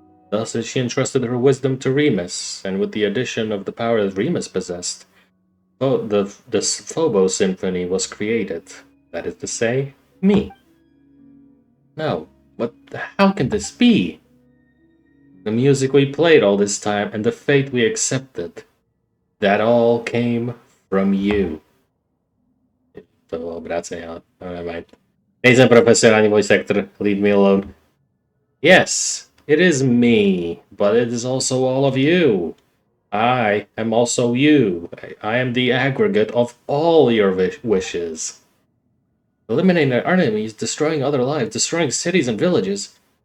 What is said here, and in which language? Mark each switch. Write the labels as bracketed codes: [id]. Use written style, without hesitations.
[en] Thus she entrusted her wisdom to Remus, and with the addition of the power that Remus possessed, the Phobos Symphony was created. That is to say, me. No, but how can this be? The music we played all this time and the fate we accepted, that all came from you. [cs] To bylo obráceně, ale [en] never mind. [cs] Nejsem profesionální voice actor, [en] leave me alone. Yes, it is me, but it is also all of you. I am also you. I am the aggregate of all your wishes. Eliminating our enemies, destroying other lives, destroying cities and villages.